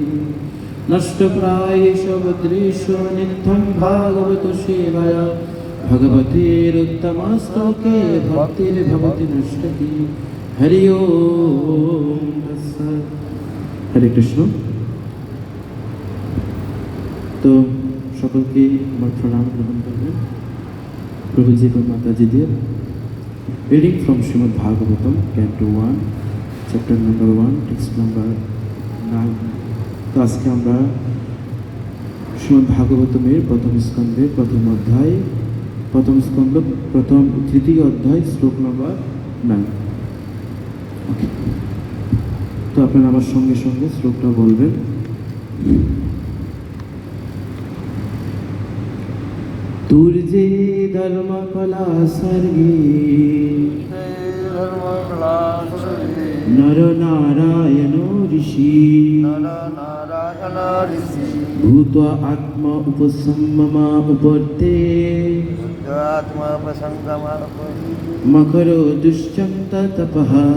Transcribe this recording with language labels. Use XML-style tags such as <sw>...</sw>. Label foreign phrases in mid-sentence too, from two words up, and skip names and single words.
<sa>नष्टप्रायेषु भद्रेषु नित्यं भागवतो सेवया भगवतेरुत्तमश्लोके भक्तिर्भवति नष्टति। हरि ओम तत्सत्। हरे कृष्ण।</sa> <bn>तो সকলকে আমার প্রণাম গ্রহণ করবেন প্রভুজি এবং মাতাজিদের।</bn> <en>Reading from Srimad Bhagavatam Canto 1 Chapter number 1 Text number 9.</en> <bn>তো আজকে আমরা শ্রীমদ্ ভাগবতমের প্রথম স্কন্ধের প্রথম অধ্যায়, প্রথম স্কন্ধ প্রথম তৃতীয় অধ্যায় শ্লোক নাম্বার 9। ওকে, তো আপনারা আমার সঙ্গে সঙ্গে শ্লোকটা বলবেন।</bn> <sa>तुर्जे धर्म कला सर्गे नर नारायण ऋषि भूत्वा आत्मा उपसंगमा उपते मकरो दुश्चंत तपः।</sa>